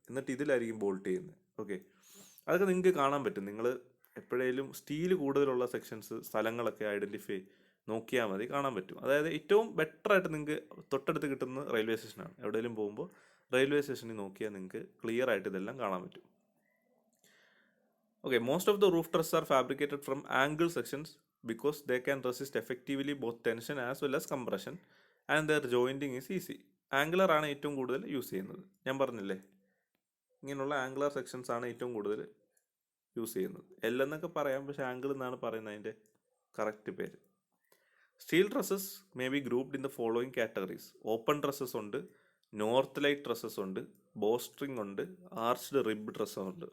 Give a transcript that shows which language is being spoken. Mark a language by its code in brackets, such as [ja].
[ml] എന്നിട്ട് ഇതിലായിരിക്കും ബോൾട്ട് ചെയ്യുന്നത്. ഓക്കെ, അതൊക്കെ നിങ്ങൾക്ക് കാണാൻ പറ്റും. നിങ്ങൾ എപ്പോഴേലും സ്റ്റീൽ കൂടുതലുള്ള സ്ഥലങ്ങളൊക്കെ ഐഡൻറ്റിഫൈ നോക്കിയാൽ മതി, കാണാൻ പറ്റും. അതായത് ഏറ്റവും ബെറ്ററായിട്ട് നിങ്ങൾക്ക് തൊട്ടടുത്ത് കിട്ടുന്ന റെയിൽവേ സ്റ്റേഷനാണ്. എവിടെയെങ്കിലും പോകുമ്പോൾ റെയിൽവേ സ്റ്റേഷനിൽ നോക്കിയാൽ നിങ്ങൾക്ക് ക്ലിയർ ആയിട്ട് ഇതെല്ലാം കാണാൻ പറ്റും. [en] Okay, most of the roof trusses are fabricated from angle sections because they can resist effectively both tension as well as compression and their jointing is easy. [ml] Angular ആണ് ഏറ്റവും കൂടുതൽ യൂസ് ചെയ്യുന്നത്. ഞാൻ പറഞ്ഞില്ലേ, ഇങ്ങനെയുള്ള ആംഗുലർ സെക്ഷൻസ് ആണ് ഏറ്റവും കൂടുതൽ യൂസ് ചെയ്യുന്നത്. എൽ എന്നൊക്കെ പറയാം, പക്ഷേ ആംഗിൾ എന്നാണ് പറയുന്നത് അതിൻ്റെ കറക്റ്റ് പേര്. [en] Steel trusses may be grouped in the following categories. Open trusses ഉണ്ട്, north light trusses ഉണ്ട്, bowstring ഉണ്ട്, arched rib ഡ്രസ്സും ഉണ്ട്.